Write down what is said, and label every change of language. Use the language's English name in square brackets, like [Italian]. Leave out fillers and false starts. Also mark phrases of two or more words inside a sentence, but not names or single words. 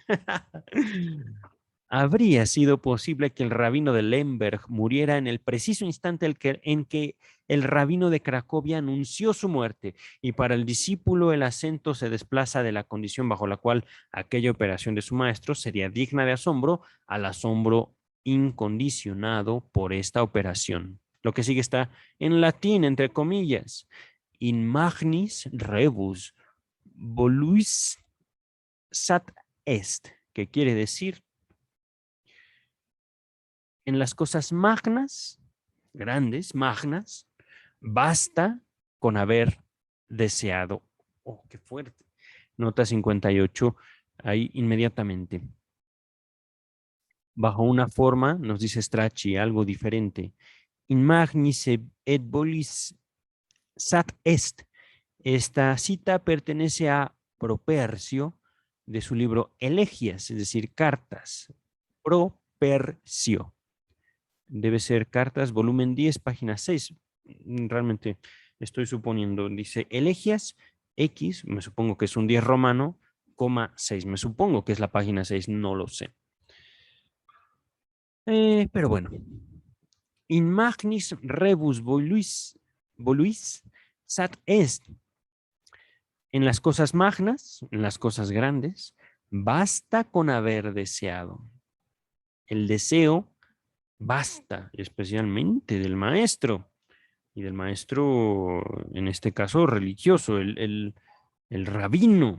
[Spanish] Habría sido posible que el rabino de Lemberg muriera en el preciso instante en que el rabino de Cracovia anunció su muerte, y para el discípulo el acento se desplaza de la condición bajo la cual aquella operación de su maestro sería digna de asombro al asombro incondicionado por esta operación. Lo que sigue está en latín, entre comillas: [Latin] in magnis rebus voluis sat est, [Spanish] que quiere decir: en las cosas magnas, grandes, magnas, basta con haber deseado. Oh, qué fuerte. Nota 58, ahí inmediatamente. Bajo una forma, nos dice Strachey, algo diferente. [Latin] In magnis et volis sat est. [Spanish] Esta cita pertenece a Propercio, de su libro Elegias, es decir, cartas. Propercio. Debe ser Cartas, volumen 10, página 6. Realmente estoy suponiendo, dice Elegias X, me supongo que es un 10 romano, coma 6. Me supongo que es la página 6, no lo sé. Pero bueno. [Latin] In magnis rebus voluis sat est. [Spanish] En las cosas magnas, en las cosas grandes, basta con haber deseado. El deseo basta, especialmente del maestro. Y del maestro, en este caso, religioso, el rabino.